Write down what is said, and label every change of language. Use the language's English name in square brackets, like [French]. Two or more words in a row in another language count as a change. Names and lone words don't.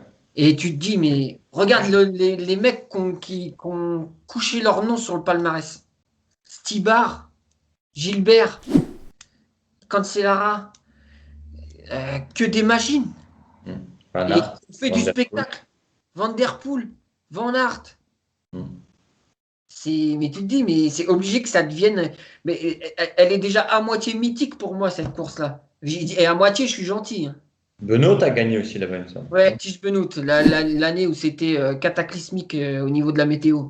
[French] Et tu te dis, mais regarde les mecs qui ont couché leur nom sur le palmarès. Stibar, Gilbert, Cancellara, que des machines. Mm. Van Et Aert, on fait du Van der Poel. spectacle. Van Der Poel, Van Aert. Mm. Mais tu te dis, mais c'est obligé que ça devienne. Mais elle est déjà à moitié mythique pour moi, cette course-là. Et à moitié, je suis gentil, hein. Benoît a gagné aussi là-bas, il me semble. Ouais, Tige Benoît, l'année où c'était cataclysmique au niveau de la météo.